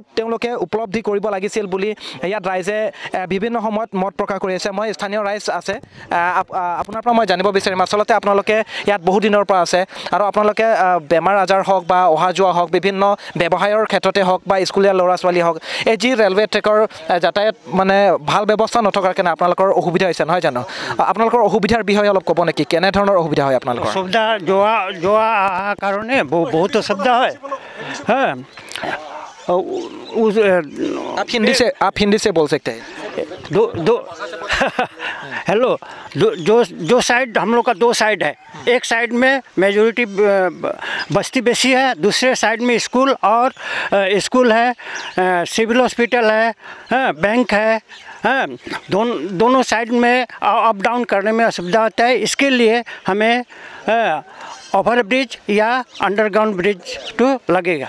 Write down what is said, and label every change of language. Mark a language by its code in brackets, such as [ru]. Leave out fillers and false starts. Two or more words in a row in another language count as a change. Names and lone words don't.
[as] তেওঁলোকে উপলব্ধি কৰিব লাগিছিল বুলি ইয়াত ৰাইজে বিভিন্ন সময়ত মত প্ৰকাশ কৰি আছে মই স্থানীয় ৰাইজ আছে আপোনাৰ পৰা মই জানিব বিচাৰিম আচলতে আপোনালোকে ইয়াত বহু দিনৰ পৰা আছে আৰু আপোনালোকে বেমাৰ আজাৰ হওক বা অহা যোৱা হওক বিভিন্ন ব্যৱসায়ৰ ক্ষেত্ৰতে হওক বা স্কুলীয়া ল'ৰা ছোৱালী হওক এই যি [en] railway trackৰ [as] যাতায়াত মানে ভাল ব্যৱস্থা নথকাৰ কাৰণে আপোনালোকৰ অসুবিধা হৈছে নহয় জানো আপোনালোকৰ অসুবিধাৰ বিষয়ে অলপ ক'ব নেকি কেনেধৰণৰ অসুবিধা হয় আপোনালোকৰ অসুবিধা যোৱা কাৰণে বহুত [hi] असुविधा है आप हिंदी से बोल सकते हैं दो हेलो जो साइड हम लोग का 2 साइड है एक साइड में मेजॉरिटी बस्ती बेसी है दूसरे साइड में स्कूल है सिविल हॉस्पिटल है बैंक है दोनों साइड में [en] up down [hi] करने में असुविधा होता है इसके लिए हमें [en] over bridge [hi] या [en] underground bridge [hi] तो लगेगा